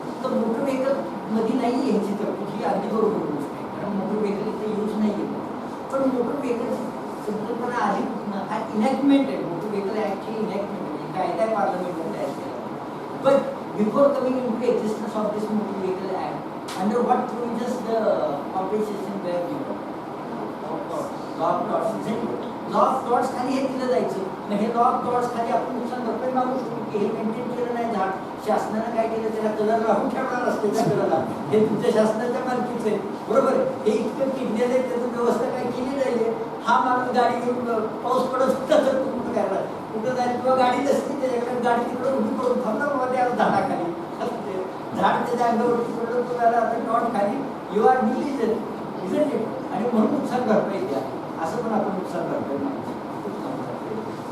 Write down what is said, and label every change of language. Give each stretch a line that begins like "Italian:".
Marathi: तर motor vehicle मध्ये नाही यांची तरतूद ही अगदी बरोबर गोष्ट आहे कारण मोटर व्हेकल इथे यूज नाही आहे. पण मोटर व्हेकलची संकल्पना आधी हा इनॅक्टमेंट आहे. मोटर व्हेकल ॲक्टची इनॅक्टमेंट आहे कायदा आहे पार्लमेंटने तयार केला.
English: But before coming into existence of this motor vehicle act, under what provisions the compensation were given? Law of torts.
Marathi: Law of torts खाली हे दिलं जायचं. मग हे लॉ ऑफ टॉर्ट्स खाली आपण नुकसान भरपाई मागू शकतो की हे मेंटेन केलं नाही झाड शासनानं काय केलं त्याला कलर लावून ठेवणार रस्त्याच्या कलरला हे तुमच्या शासनाच्या मालकीचं आहे बरोबर. हे इतकं किडलेलं आहे त्याचं व्यवस्था काय केली जाईल. हा माणूस गाडी घेऊन पाऊस पडत होता तर तू कुठं काय कुठं जाईल किंवा गाडी नसती त्याच्याकडे गाडी तिकडं उभी करून थांबला बाबा त्या झाडाखाली झाड त्याच्या अंगावरती पडलं तो त्याला आता टॉट खाली
English: you are diligent isn't it
Marathi: आणि म्हणून नुकसान भरपाई द्या असं पण आपण नुकसान भरपाई मागू शकतो.